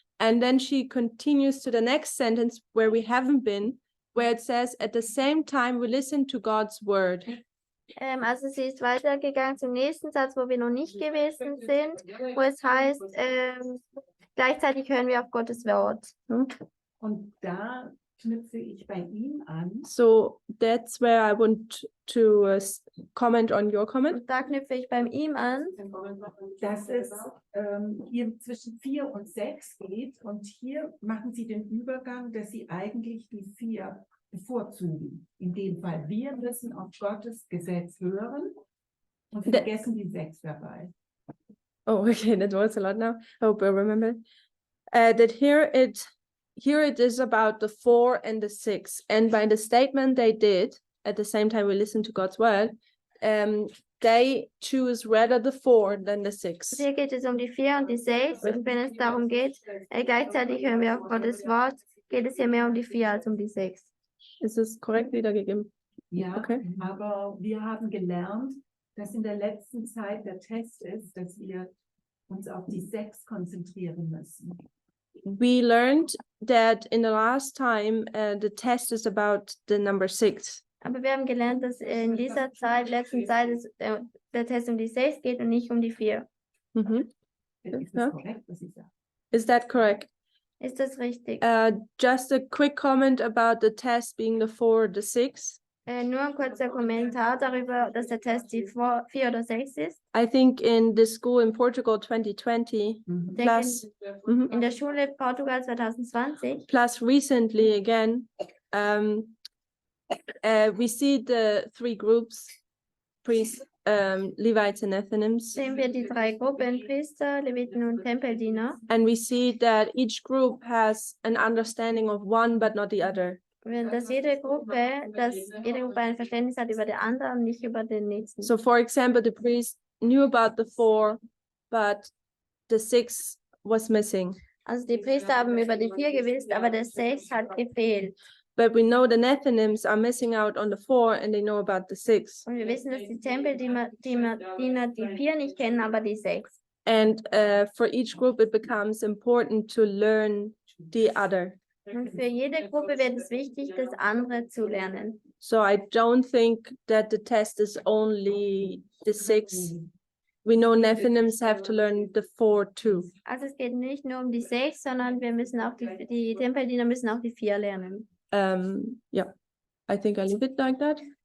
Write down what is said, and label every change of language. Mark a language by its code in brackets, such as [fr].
[en] And then she continues to the next sentence where we haven't been, where it says, at the same time, we listen to God's word. [de] Also sie ist weitergegangen zum nächsten Satz, wo wir noch nicht gewesen sind, wo es heißt, gleichzeitig hören wir auf Gottes Wort. Und da knüpfe ich bei ihm an. [en] So that's where I want to comment on your comment. [de] Und da knüpfe ich bei ihm an, Dass es hier zwischen 4 und 6 geht und hier machen Sie den Übergang, dass Sie eigentlich die 4 bevorzugen. In dem Fall, wir müssen auf Gottes Gesetz hören und vergessen die 6 dabei. [en] Oh, okay, that was a lot now. I hope I remember. That here it is about the 4 and the 6. And by the statement they did, at the same time we listen to God's word, they choose rather the 4 than the 6. [de] hier geht es um die 4 und die 6 und wenn es darum geht, gleichzeitig hören wir auf Gottes Wort, geht es hier mehr um die 4 als um die 6. Ist es korrekt wiedergegeben? Ja, Okay. aber wir haben gelernt, dass in der letzten Zeit der Test ist, dass wir uns auf die 6 konzentrieren müssen. [en] We learned that in the last time, the test is about the number 6. [de] Aber wir haben gelernt, dass in dieser letzten Zeit, der Test um die 6 geht und nicht um die 4. Mhm. Ist Ja. das korrekt, was ich sage? [en] Is that correct? [de] Ist das richtig? [en] Just a quick comment about the test being the 4 or the 6. [de] Nur ein kurzer Kommentar darüber, dass der Test die 4 oder 6 ist. [en] I think in the school in Portugal 2020, [de] Ich [en] plus, [de] denke, in der Schule Portugal 2020, [en] plus recently again, we see the 3 groups, priests, Levites and Ethnims. [de] sehen wir die 3 Gruppen, Priester, Leviten und Tempeldiener. [en] And we see that each group has an understanding of one, but not the other. [de] Dass jede Gruppe ein Verständnis hat über die anderen, nicht über den nächsten. [en] So for example, the priest knew about the 4, but the 6 was missing. [de] Also die Priester haben über die 4 gewusst, aber der 6 hat gefehlt. [en] But we know the Nethinims are missing out on the 4 and they know about the 6. [de] Und wir wissen, dass die Tempeldiener die 4 nicht kennen, aber die 6. [en] And for each group, it becomes important to learn the other. [de] Und für jede Gruppe wird es wichtig, das andere zu lernen. [en] So I don't think that the test is only the 6. We know Nethinims have to learn the 4 too. [de] Also es geht nicht nur um die 6, sondern wir müssen auch die Tempeldiener müssen auch die 4 lernen. [en] Yeah, I think I leave it like that.